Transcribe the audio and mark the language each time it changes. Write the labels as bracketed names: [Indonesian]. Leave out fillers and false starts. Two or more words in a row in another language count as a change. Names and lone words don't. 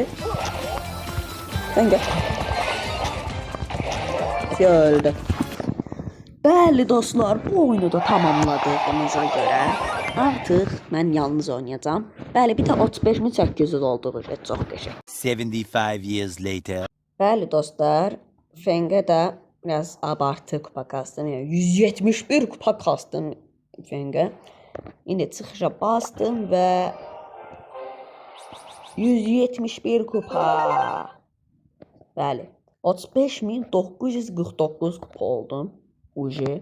[Turkish] Sen gel. Öldü. [Azerbaijani] Bəli dostlar, bu oyunu da tamamladığımıza görə artıq mən yalnız oynayacağam. Bəli, bir də 35.800 olduğu üçün çox qəşəng. [English] 75 years later. [Azerbaijani] Bəli dostlar, Fengə də biraz [Turkish] abartı kupa kastım. [Azerbaijani] Yəni 171 [Turkish] kupa kastım [Azerbaijani] Fengə. İndi çıxışa bastım və 171 kupa. Bəli, 35.949 kupa oldum. Uji.